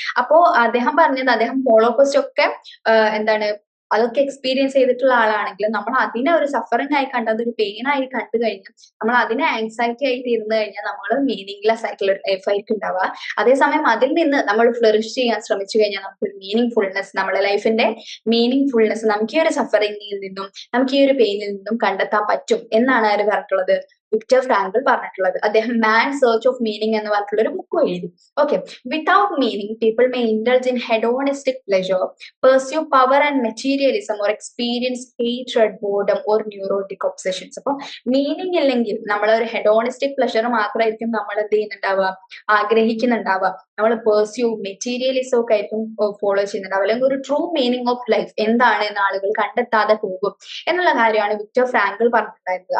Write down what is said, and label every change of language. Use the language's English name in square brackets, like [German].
[Malayalam] അപ്പോ അദ്ദേഹം പറഞ്ഞത്, അദ്ദേഹം ഹോളോകോസ്റ്റ് ഒക്കെ എന്താണ് അതൊക്കെ എക്സ്പീരിയൻസ് ചെയ്തിട്ടുള്ള ആളാണെങ്കിൽ നമ്മൾ അതിനെ ഒരു സഫറിംഗ് ആയി കണ്ട്, അതൊരു പെയിൻ ആയി കണ്ടു കഴിഞ്ഞാൽ, നമ്മൾ അതിനെ ആങ്സൈറ്റി ആയിട്ട് ഇരുന്ന് കഴിഞ്ഞാൽ നമ്മൾ മീനിങ്ലെസ് ആയിട്ടുള്ള ലൈഫ് ആയിരിക്കും ഉണ്ടാവുക. അതേസമയം അതിൽ നിന്ന് നമ്മൾ ഫ്ലറിഷ് ചെയ്യാൻ ശ്രമിച്ചു കഴിഞ്ഞാൽ നമുക്ക് ഒരു മീനിങ് ഫുൾനെസ്, നമ്മുടെ ലൈഫിന്റെ മീനിങ് ഫുൾനെസ് നമുക്ക് ഈ ഒരു സഫറിംഗിൽ നിന്നും നമുക്ക് ഈ ഒരു പെയിനിൽ നിന്നും കണ്ടെത്താൻ പറ്റും എന്നാണ് ആര് പറഞ്ഞിട്ടുള്ളത്, വിക്ടർ ഫ്രാങ്കിൾ പറഞ്ഞിട്ടുള്ളത്. അദ്ദേഹം മാൻ സെർച്ച് ഓഫ് മീനിങ് എന്ന് പറഞ്ഞിട്ടുള്ള ഒരു ബുക്ക് എഴുതി. [English] Okay, without meaning people may indulge in hedonistic pleasure, pursue power and materialism, or experience hatred, boredom, or neurotic obsessions. [Malayalam] അപ്പോൾ മീനിങ് ഇല്ലെങ്കിൽ നമ്മൾ ഒരു ഹെഡോണിസ്റ്റിക് പ്ലഷർ മാത്രമായിരിക്കും നമ്മൾ എന്ത് ചെയ്യുന്നുണ്ടാവുക, ആഗ്രഹിക്കുന്നുണ്ടാവുക. നമ്മൾ പെർസ്യൂ മെറ്റീരിയലിസം ഒക്കെ ആയിരിക്കും ഫോളോ ചെയ്യുന്നുണ്ടാവുക. അല്ലെങ്കിൽ ഒരു ട്രൂ മീനിങ് ഓഫ് ലൈഫ് എന്താണ് എന്ന് ആളുകൾ കണ്ടെത്താതെ പോകും എന്നുള്ള കാര്യമാണ് വിക്ടർ ഫ്രാങ്കിൾ പറഞ്ഞിട്ടുണ്ടായിരുന്നത്.